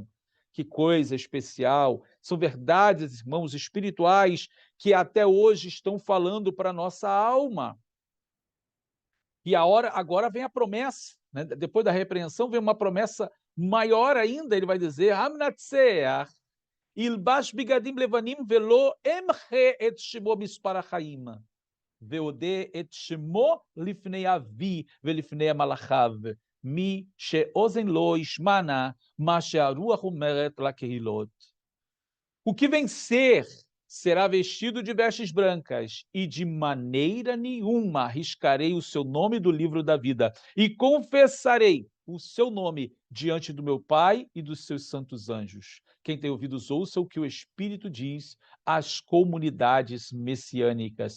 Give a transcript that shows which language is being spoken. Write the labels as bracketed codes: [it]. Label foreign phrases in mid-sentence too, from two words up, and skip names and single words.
[pt] Que coisa especial! São verdades, irmãos, espirituais que até hoje estão falando para a nossa alma. E agora vem a promessa, né? Depois da repreensão vem uma promessa maior ainda, ele vai dizer, [he] המנצח ילבש בגדים לבנים ולא אמחה את שמו מספר החיים ואודה את שמו לפני אבי ולפני מלאכיו מי שאוזן לו ישמע מה שהרוח אומרת לקהילות. [pt] O que vencer será vestido de vestes brancas, e de maneira nenhuma arriscarei o seu nome do livro da vida, e confessarei o seu nome diante do meu Pai e dos seus santos anjos. Quem tem ouvidos, ouça o que o Espírito diz às comunidades messiânicas.